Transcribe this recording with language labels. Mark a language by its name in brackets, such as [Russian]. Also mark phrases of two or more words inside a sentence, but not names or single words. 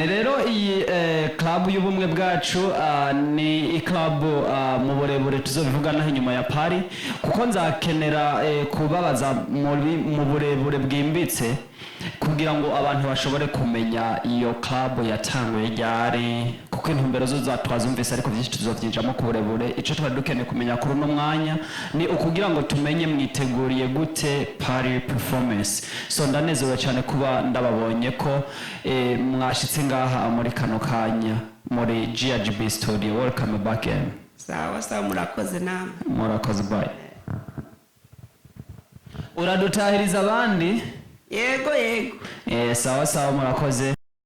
[Rundi] Rero iyi club y'ubumwe bwacu ni club mu burebure tuzobivuga naho inyuma ya Paris, kuko nzakenera kubabaza mu burebure bwimbitse kugira ngo abantu bashobore kumenya iyo club yatanguye ryari, kuko intumbero zo twazumvise ariko byinshi tuzovyinjamo ku burebure. Ico twari dukeneye kumenya kuri uno mwanya ni ukugira ngo tumenye mwiteguriye gute Paris performance. So ndanezerewe cyane kuba ndababonye ko mwashitse ngaha muri kano kanya muri GRGB studio. [English] Welcome back again. [Rundi] Sawa murakoze namwe. Murakoze, bye. Uradutahiriza abandi? Yego. Sawa murakoze.